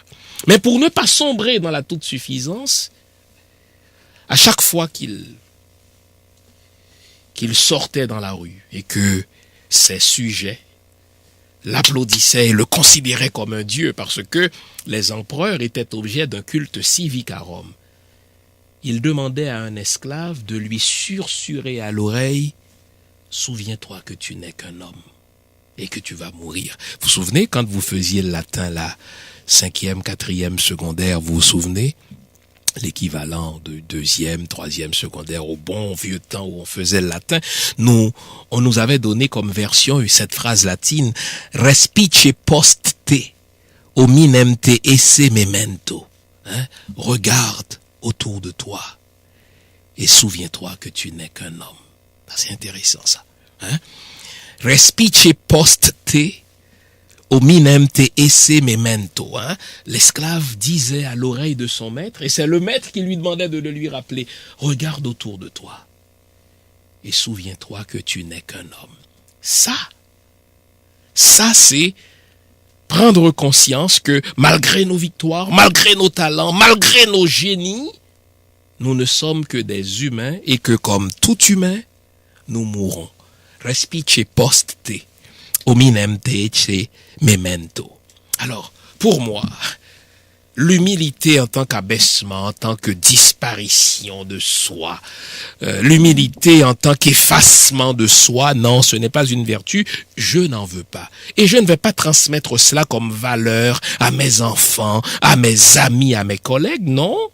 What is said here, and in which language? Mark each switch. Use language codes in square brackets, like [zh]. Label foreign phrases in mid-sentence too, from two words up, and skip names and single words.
[fr] Mais pour ne pas sombrer dans la toute-suffisance, à chaque fois qu'il sortait dans la rue et que ses sujets l'applaudissaient et le considéraient comme un dieu parce que les empereurs étaient objets d'un culte civique à Rome, il demandait à un esclave de lui susurrer à l'oreille: souviens-toi que tu n'es qu'un homme et que tu vas mourir. Vous vous souvenez quand vous faisiez le latin, la 5e, 4e secondaire, vous vous souvenez? L'équivalent de 2e, 3e secondaire au bon vieux temps où on faisait le latin, on nous avait donné comme version cette phrase latine: [la] respice post te, hominem te esse memento. [fr] Regarde autour de toi et souviens-toi que tu n'es qu'un homme. C'est intéressant ça. [la] Respice post te, hominem te esse memento. [fr] L'esclave disait à l'oreille de son maître, et c'est le maître qui lui demandait de le lui rappeler: regarde autour de toi et souviens-toi que tu n'es qu'un homme. Ça c'est prendre conscience que malgré nos victoires, malgré nos talents, malgré nos génies, nous ne sommes que des humains et que comme tout humain, nous mourrons. [la] Respice post te, hominem te esse memento. [fr] Alors, pour moi, l'humilité en tant qu'abaissement, en tant que disparition de soi, l'humilité en tant qu'effacement de soi, non, ce n'est pas une vertu, je n'en veux pas. Et je ne vais pas transmettre cela comme valeur à mes enfants, à mes amis, à mes collègues, non.